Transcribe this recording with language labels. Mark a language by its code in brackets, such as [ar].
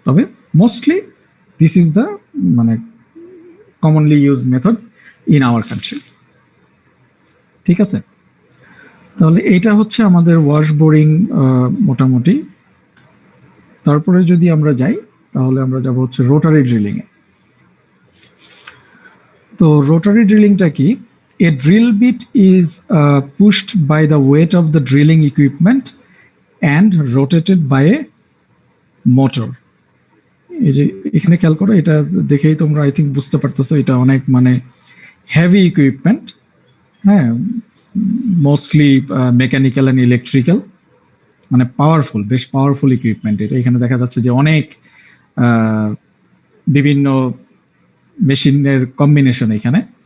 [en] তবে mostly this is the মানে commonly use method in our country. [bn] ঠিক আছে, তাহলে এটা হচ্ছে আমাদের ওয়াশ বোরিং মোটামুটি। তারপরে যদি আমরা যাই তাহলে আমরা যাব হচ্ছে রোটারি ড্রিলিং এ। তো রোটারি ড্রিলিংটা কি? [en] A drill bit is pushed by the weight of the drilling equipment and rotated by a motor. [bn] এই যে এখানে খেয়াল করো, এটা দেখেই তোমরা আই থিঙ্ক বুঝতে পারতেছো এটা অনেক মানে হেভি ইকুইপমেন্ট। হ্যাঁ, মোস্টলি মেকানিক্যাল অ্যান্ড ইলেকট্রিক্যাল, মানে পাওয়ারফুল, বেশ পাওয়ারফুল ইকুইপমেন্ট। এটা এখানে দেখা যাচ্ছে যে অনেক বিভিন্ন মেশিনের কম্বিনেশন এখানে।